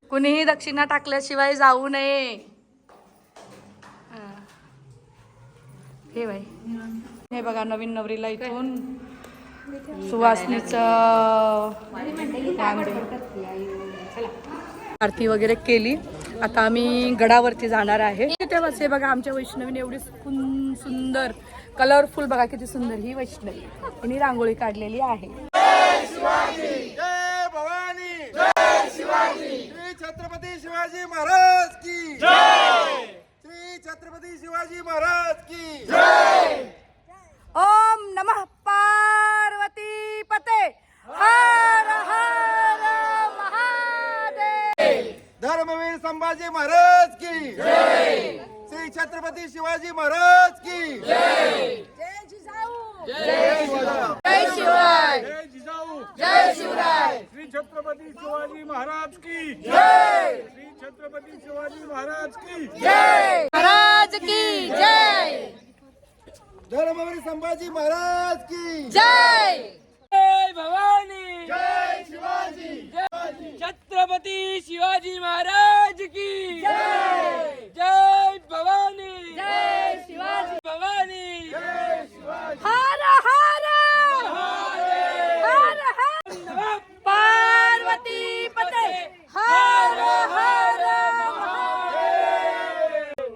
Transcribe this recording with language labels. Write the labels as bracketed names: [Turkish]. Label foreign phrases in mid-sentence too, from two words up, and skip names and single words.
[Marathi] कुणीही दक्षिणा टाकल्याशिवाय जाऊ नये. हे बाई हे बघा नवीन नवरीला इथून सुवासनीचं आरती वगैरे केली. आता आम्ही गडावरती जाणार आहे. तेव्हाच हे बघा आमच्या वैष्णवीने एवढी सुंदर कलरफुल बघा किती सुंदर ही वैष्णवी हिने रांगोळी काढलेली आहे. जय भवानी, जय शिवाजी, श्री छत्रपती शिवाजी महाराज की जय, श्री छत्रपती शिवाजी महाराज की जय. [Sanskrit] ओम नमः पार्वती पते हर हर महादेव. [Marathi] धर्मवीर संभाजी महाराज की जय, श्री छत्रपती शिवाजी महाराज की जय. जय जिजाऊ, जय शिवराय, जय शिवराय, जय जिजाऊ, जय शिवराय, श्री छत्रपती शिवाजी महाराज की जय, श्री छत्रपती शिवाजी महाराज की जय महाराज की जय, धर्मवीर संभाजी महाराज की जय. जय भवानी, जय शिवाजी, छत्रपती शिवाजी महाराज की जय. जय भवानी, जय शिवाजी, भवानी, जय शिवाजी. [Sanskrit] हर हर हर हर पार्वती पते हर हर महादेव.